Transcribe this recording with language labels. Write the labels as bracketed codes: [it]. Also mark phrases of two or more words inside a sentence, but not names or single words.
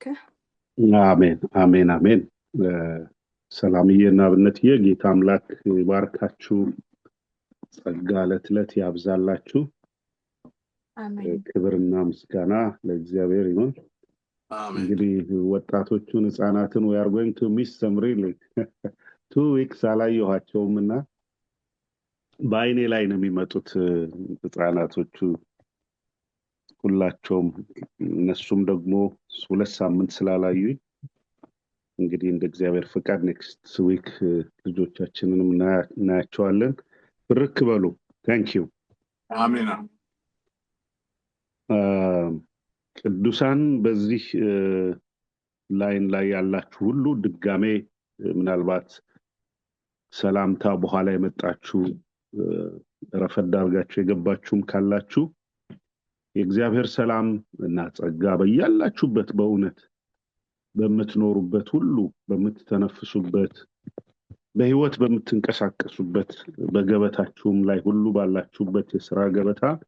[am] አሜን አሜን አሜን። ሰላምዬና አብነትዬ ጌታ አምላክ ይባርካችሁ፣ ጸጋ ለትለት ያብዛላችሁ። አሜን። ክብርና ምስጋና ለእግዚአብሔር ይሁን። እንግዲህ ወጣቶቹን ህፃናትን [en] we are going to miss them really 2 weeks [am] አላየኋቸውምና በአይኔ ላይ ነው የሚመጡት ህፃናቶቹ ሁላቸውም። እነሱም ደግሞ 2 ሳምንት ስላላዩኝ እንግዲህ እንደ እግዚአብሔር ፍቃድ [en] next week [am] ልጆቻችንንም እናያቸዋለን። ብርክ በሉ። [en] thank you። [am] አሜን። ቅዱሳን በዚህ ላይን ላይ ያላችሁ ሁሉ ድጋሜ ምናልባት ሰላምታ በኋላ የመጣችሁ ረፈድ አድርጋችሁ የገባችሁም ካላችሁ የእግዚአብሔር ሰላም እና ጸጋ በያላችሁበት በእውነት በምትኖሩበት ሁሉ በምትተነፍሱበት በህይወት በምትንቀሳቀሱበት በገበታችሁም ላይ ሁሉ ባላችሁበት የሥራ ገበታ